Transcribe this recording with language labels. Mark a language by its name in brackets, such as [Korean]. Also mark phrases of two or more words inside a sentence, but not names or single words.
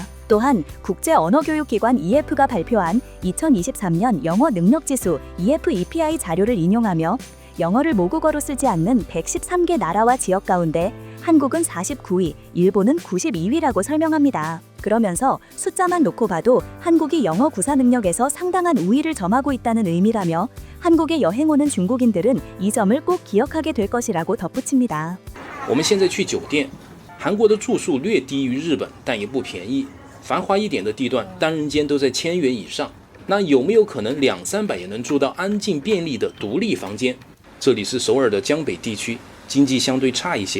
[Korean] 또한 국제언어교육기관 EF가 발표한 2023년 영어 능력지수 EFEPI 자료를 인용하며 영어를 모국어로 쓰지 않는 113개 나라와 지역 가운데 한국은 49위, 일본은 92위라고 설명합니다. 그러면서 숫자만 놓고 봐도 한국이 영어 구사 능력에서 상당한 우위를 점하고 있다는 의미라며 한국에 여행 오는 중국인들은 이 점을 꼭 기억하게 될 것이라고 덧붙입니다. [Chinese] 我们现在去酒店，韩国的住宿略低于日本，但也不便宜。繁华一点的地段，单人间都在1000元以上。那有没有可能200-300也能住到安静便利的独立房间？这里是首尔的江北地区，经济相对差一些。